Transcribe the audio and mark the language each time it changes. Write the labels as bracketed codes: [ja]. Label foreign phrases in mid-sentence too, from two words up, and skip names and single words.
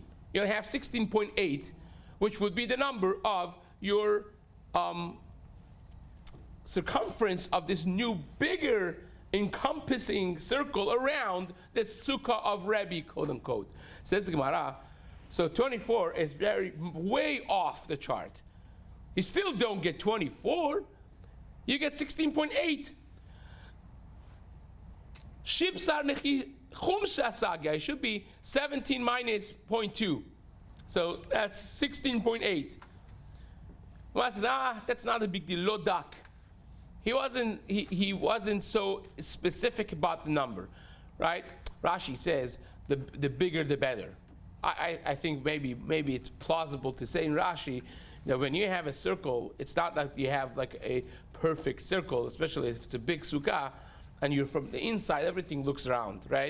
[en] You'll have 16.8, which would be the number of your circumference of this new bigger encompassing circle around the sukkah of Rebbe, quote unquote. Says the Gemara, so 24 is way off the chart. You still don't get 24, you get 16.8. Shipsar nechi chumsha saga, it should be 17 minus 0.2. So that's 16.8. Well, says, that's not a big deal, lodak. He wasn't so specific about the number, right? Rashi says the bigger the better. I think maybe it's plausible to say in Rashi that when you have a circle, it's not like you have like a perfect circle, especially if it's a big sukkah, and you're from the inside, everything looks round, right?